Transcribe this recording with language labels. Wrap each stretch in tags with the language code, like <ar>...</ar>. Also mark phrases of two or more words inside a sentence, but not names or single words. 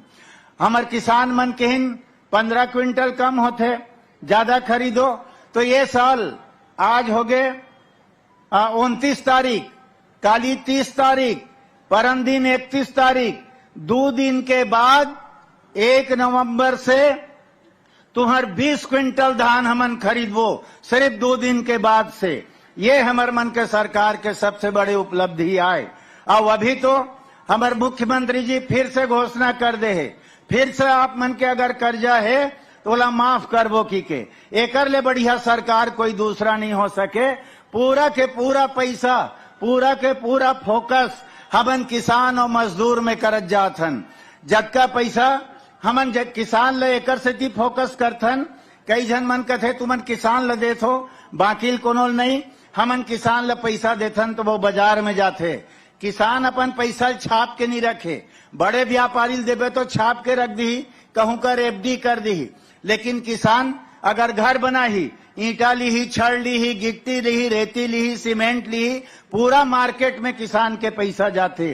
<hne>हमार किसान मन के 15 क्विंटल कम होते, ज्यादा खरीदो तो ये साल आज हो गए 29 तारीख, काली 30 तारीख, परम दिन 31 तारीख, 2 दिन के बाद 1 नवंबर से तुम्हार 20 क्विंटल धान हमन खरीदबो, सिर्फ 2 दिन के बाद से। ये हमार मन के सरकार के सबसे बड़े उपलब्धि आए। और अभी तो हमारे मुख्यमंत्री जी फिर से घोषणा कर दे है, फिर से आप मन के अगर कर्जा है तो ओला माफ करबो की के। एकर ले बढ़िया सरकार कोई दूसरा नहीं हो सके। पूरा के पूरा पैसा, पूरा के पूरा फोकस हमन किसान और मजदूर में करत जाथन। जतका पैसा हमन जब किसान ले एकर सेती फोकस करथन। कई जन मन कथे तुमन किसान ल देथो, बाकी कोनो नहीं। हमन किसान ल पैसा देथन तो वो बाजार में जाते, किसान अपन पैसा छाप के नहीं रखे। बड़े व्यापारी देवे तो छाप के रख दी, कहूं कर एफडी कर दी, लेकिन किसान अगर घर बना ही, ईंटा ली ही, छड़ ली ही, गिट्टी ली ही, रेती ली ही, सीमेंट ली ही, पूरा मार्केट में किसान के पैसा जाते।</hne>